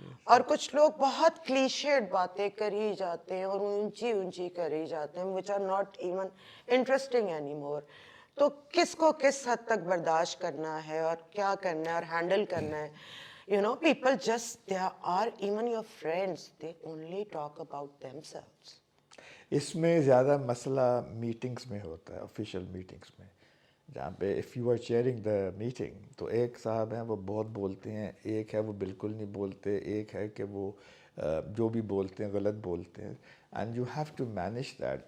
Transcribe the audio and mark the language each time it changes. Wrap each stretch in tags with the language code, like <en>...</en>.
<ur>اور کچھ لوگ بہت کلیشیڈ باتیں کری جاتے ہیں اور اونچی کری جاتے ہیں</ur> <en>which are not even interesting anymore.</en> <ur>تو کس کو کس حد تک برداشت کرنا ہے اور کیا کرنا ہے اور ہینڈل کرنا ہے.</ur> <en>You know, people just, they are even your friends, they only talk about themselves.</en> <ur>اس میں زیادہ مسئلہ میٹنگس میں ہوتا ہے، آفیشیل میٹنگس میں، جہاں پہ</ur> <en>if you are chairing the meeting</en> <ur>تو ایک صاحب ہیں وہ بہت بولتے ہیں، ایک ہے وہ بالکل نہیں بولتے، ایک ہے کہ وہ جو بھی بولتے ہیں غلط بولتے ہیں،</ur> <en>And you have to manage that.</en>